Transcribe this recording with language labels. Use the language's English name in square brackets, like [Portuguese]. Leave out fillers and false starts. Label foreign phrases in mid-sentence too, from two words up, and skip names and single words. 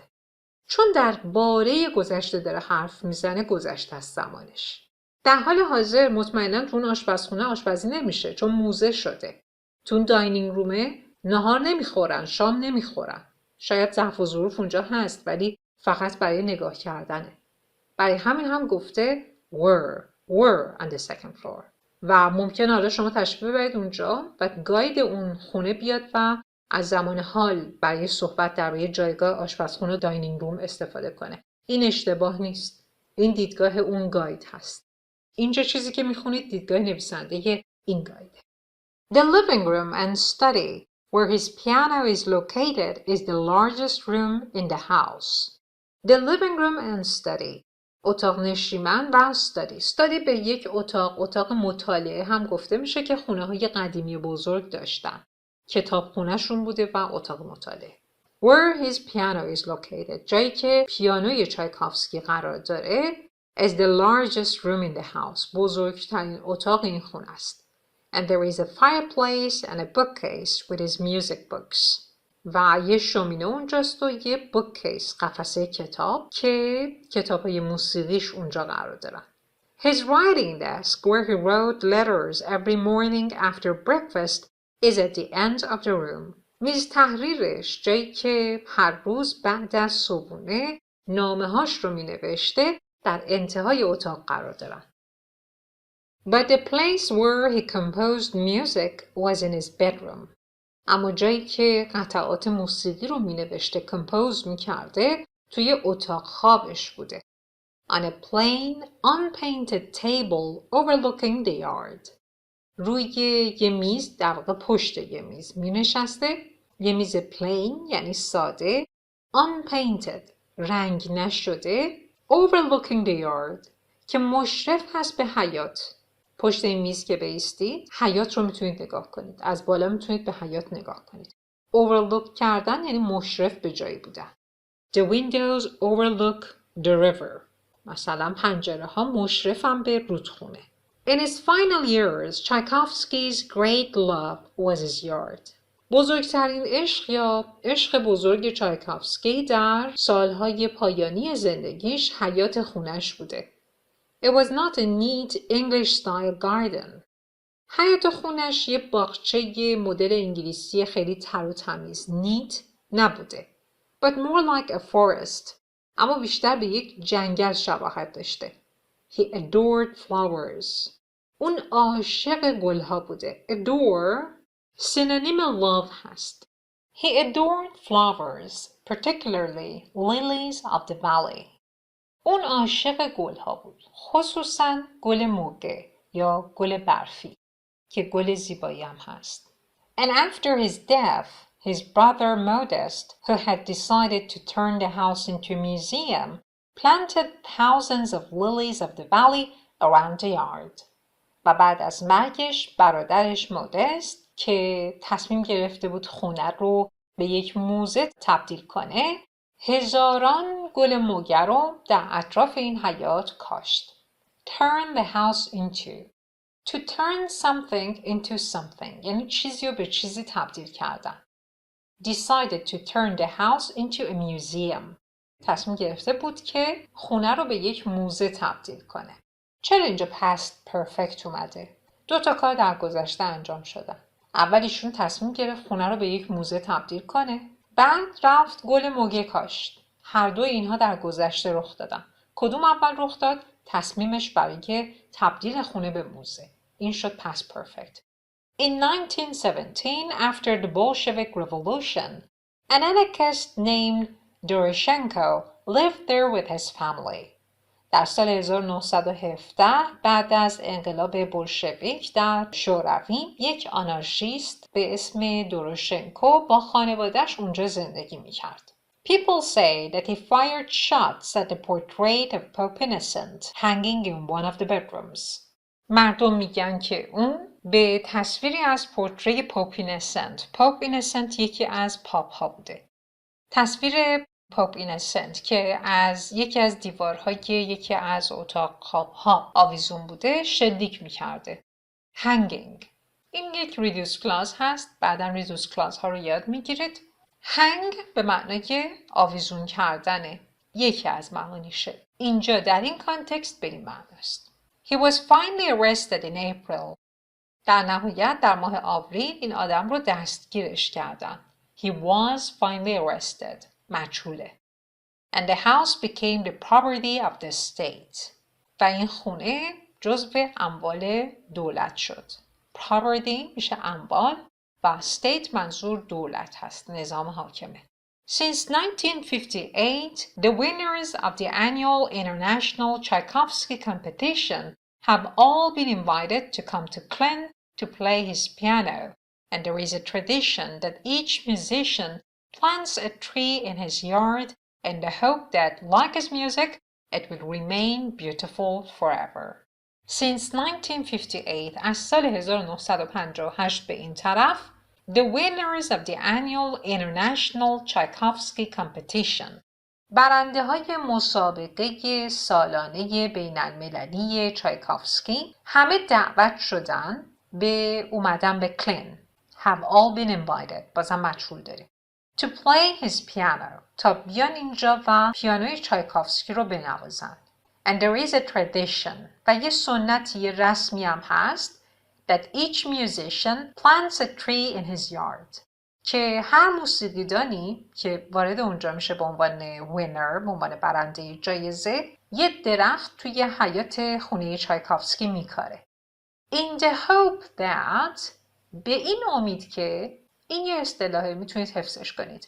[Persian] چون درباره گذشته داره حرف میزنه، گذشته از زمانش. در حال حاضر مطمئنا تو اون آشپزخونه آشپزی نمیشه چون موزه شده. تو اون [English] dining room [Persian] نهار نمیخورن، شام نمیخورن. شاید ظرف و ظروف اونجا هست ولی فقط برای نگاه کردنه. برای همین هم گفته [English] were on the second floor. [Persian] و ممکن حالا شما تشریف ببرید اونجا و گاید اون خونه بیاد و از زمان حال برای صحبت درباره جایگاه آشپزخونه و [English] dining room [Persian] استفاده کنه. این اشتباه نیست. این دیدگاه اون گاید هست. اینجا چیزی که میخونید دیدگاه نویسنده این گایده. [English] The living room and study where his piano is located is the largest room in the house. The living room and study. [Persian] اتاق نشیمن و study به یک اتاق مطالعه هم گفته میشه که خونه های قدیمی بزرگ داشتن. کتاب خونهشون بوده و اتاق مطالعه. [English] Where his piano is located. [Persian] جایی که پیانوی چایکوفسکی قرار داره [English] is the largest room in the house. [Persian] بزرگترین اتاق این خونه است. [English] And there is a fireplace and a bookcase with his music books. [Persian] و یه شومینه اونجاست و یه bookcase، قفسه کتاب که کتاب‌های موسیقیش اونجا قرار دارن. [English] His writing desk where he wrote letters every morning after breakfast is at the end of the room. [Persian] میز تحریرش، جایی که هر روز بعد از صبحونه نامه‌هاش رو می‌نوشته، در انتهای اتاق قرار دارن. [English] But the place where he composed music was in his bedroom. [Persian] اما جایی که قطعات موسیقی رو می‌نوشته، کمپوز می‌کرده، توی اتاق خوابش بوده. [English] On a plain, unpainted table overlooking the yard. [Persian] روی یه میز، در واقع پشت یه میز می‌نشسته. یه میز plain یعنی ساده، unpainted رنگ نشده، [English] overlooking the yard [Persian] که مشرف هست به حیاط. پشت این میز که بایستید، حیاط رو میتونید نگاه کنید. از بالا میتونید به حیاط نگاه کنید. overlook کردن یعنی مشرف به جایی بودن. [English] The windows overlook the river. [Persian] مثلا پنجره ها مشرفن به رودخونه. [English] In his final years, Tchaikovsky's great love was his yard. [Persian] بزرگترین عشق یا عشق بزرگ چایکوفسکی در سالهای پایانی زندگیش حیاط خونش بوده. [English] It was not a neat English-style garden. [Persian] حیاط خونش یه باغچه مدل انگلیسی خیلی تر و تمیز، neat نبوده. [English] But more like a forest. [Persian] اما بیشتر به یک جنگل شباهت داشته. [English] He adored flowers. [Persian] اون عاشق گلها بوده. Adore سینونیم love هست. [English] He adored flowers, particularly lilies of the valley. [Persian] اون عاشق گلها بود. خصوصاً گل موگه یا گل برفی که گل زیبایی هم هست. [English] And after his death, his brother Modest, who had decided to turn the house into a museum, planted thousands of lilies of the valley around the yard. [Persian] و بعد از مرگش برادرش مودست که تصمیم گرفته بود خونه رو به یک موزه تبدیل کنه، هزاران گل موگه رو در اطراف این حیاط کاشت. [English] Turn the house into. To turn something into something [Persian] یعنی چیزی رو به چیزی تبدیل کردن. [English] Decided to turn the house into a museum. [Persian] تصمیم گرفته بود که خونه رو به یک موزه تبدیل کنه. چرا اینجا [English] past perfect [Persian] اومده؟ 2 کار در گذشته انجام شدن. اول ایشون تصمیم گرفت خونه رو به یک موزه تبدیل کنه. بعد رفت گل موگه کاشت. هر دو اینها در گذشته رخ دادن. کدوم اول رخ داد؟ تصمیمش برای تبدیل خونه به موزه. این شد [English] past perfect. In 1917, after the Bolshevik Revolution, an anarchist named Doroshenko lived there with his family. [Persian] در سال 1917 بعد از انقلاب بولشویک در شوروی یک آنارشیست به اسم دوروشنکو با خانواده‌اش اونجا زندگی می‌کرد. [English] People say that he fired shots at the portrait of Pope Innocent hanging in one of the bedrooms. [Persian] مردم میگن که اون به تصویری از پورتری پاپ اینسنت. پاپ اینسنت یکی از پاپ ها بوده. تصویر پاپ اینسنت که از یکی از دیوارهای یکی از اتاق خواب ها آویزون بوده شلیک میکرده. hanging. این یک [English] reduced clause [Persian] هست. بعدا [English] reduced clause [Persian] ها رو یاد میگیرید. hang به معنای آویزون کردنه. یکی از معانیشه. اینجا در این کانتکست به این معنی است. [English] He was finally arrested in April. [Persian] در نهایت در ماه آوریل این آدم رو دستگیرش کردن. [English] He was finally arrested. [Persian] مجهوله. [English] And the house became the property of the state. [Persian] و این خونه جزو اموال دولت شد. Property میشه اموال و state منظور دولت هست. نظام حاکمه. [English] Since 1958, the winners of the annual International Tchaikovsky competition have all been invited to come to Klen to play his piano, and there is a tradition that each musician plants a tree in his yard in the hope that, like his music, it will remain beautiful forever. Since 1958, [Persian] از سال 1958 به این طرف, [English] the winners of the annual International Tchaikovsky competition, [Persian] برنده های مسابقه سالانه بین المللی چایکوفسکی همه دعوت شدن به اومدن به کلن. [English] Have all been invited. [Persian] بازم مجهول داریم. [English] To play his piano. [Persian] تا بیان اینجا و پیانوی چایکوفسکی رو بنوازن. [English] And there is a tradition. [Persian] و یه سنتی یه رسمی هم هست [English] that each musician plants a tree in his yard. [Persian] که هر موسیقیدانی که وارد اونجا میشه به عنوان winner، به عنوان برنده جایزه، یه درخت توی حیاط خونه چایکوفسکی میکاره. [English] In the hope that، [Persian] به این امید که، این یه اصطلاحه میتونید حفظش کنید.